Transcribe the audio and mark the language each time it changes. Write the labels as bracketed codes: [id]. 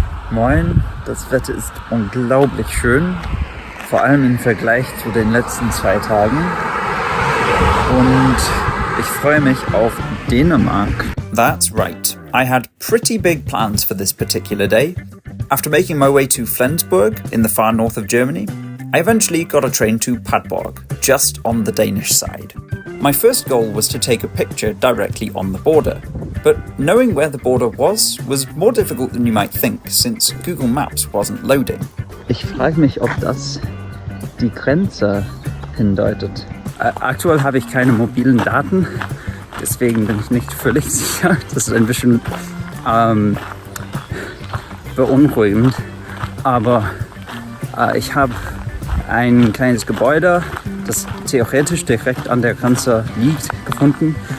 [de] Moin, das Wetter ist unglaublich schön, vor allem im Vergleich zu den letzten 2 Tagen. Und ich freue mich auf Dänemark. [en] That's right. I had pretty big plans for this particular day. After making my way to Flensburg in the far north of Germany, I eventually got a train to Padborg, just on the Danish side. My first goal was to take a picture directly on the border, but knowing where the border was more difficult than you might think, since Google Maps wasn't loading. [de] Ich frage mich, ob das die Grenze hindeutet. Aktuell habe ich keine mobilen Daten, deswegen bin ich nicht völlig sicher. Das ist ein bisschen beunruhigend, aber ich habe ein kleines Gebäude, das theoretisch direkt an der Grenze liegt, gefunden.